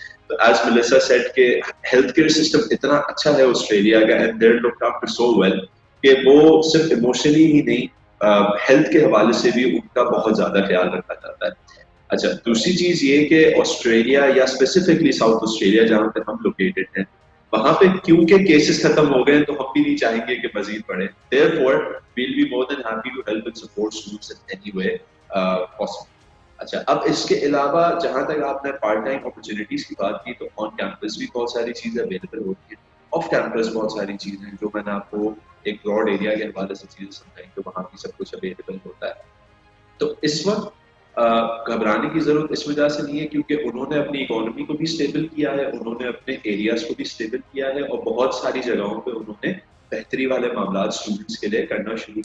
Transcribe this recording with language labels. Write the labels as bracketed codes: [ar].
[ur] تو [en] as Melissa said [ur] کہ health care system اتنا اچھا ہے آسٹریلیا کا، [en] and they are looked after so well [ur] کہ وہ صرف ایموشنلی ہی نہیں، ہیلتھ کے حوالے سے بھی ان کا بہت زیادہ خیال رکھا جاتا ہے. اچھا، دوسری چیز یہ کہ آسٹریلیا یا اسپیسیفکلی ساؤتھ آسٹریلیا جہاں پہ ہم لوکیٹڈ ہیں، وہاں پہ کیونکہ کیسز ختم ہو گئے تو ہم بھی نہیں چاہیں گے کہ مزید بڑھے. [en] Therefore, we'll be more than happy to help and support students in any way possible. [ur] اچھا، اب اس کے علاوہ جہاں تک آپ نے پارٹ ٹائم اپرچونیٹیز کی بات کی تو آن کیمپس بھی بہت ساری چیزیں اویلیبل ہوتی ہیں، آف کیمپس بہت ساری چیزیں ہیں جو میں نے آپ کو ایک براڈ ایریا کے حوالے سے چیزیں سمجھائی تو وہاں بھی سب کچھ اویلیبل ہوتا ہے. تو اس وقت گھبرانے کی ضرورت اس وجہ سے نہیں ہے کیونکہ انہوں نے اپنی اکانومی کو بھی اسٹیبل کیا ہے، انہوں نے اپنے ایریاز کو بھی اسٹیبل کیا ہے، اور بہت ساری جگہوں پہ انہوں نے بہتری والے معاملات اسٹوڈنٹس کے لیے کرنا شروع.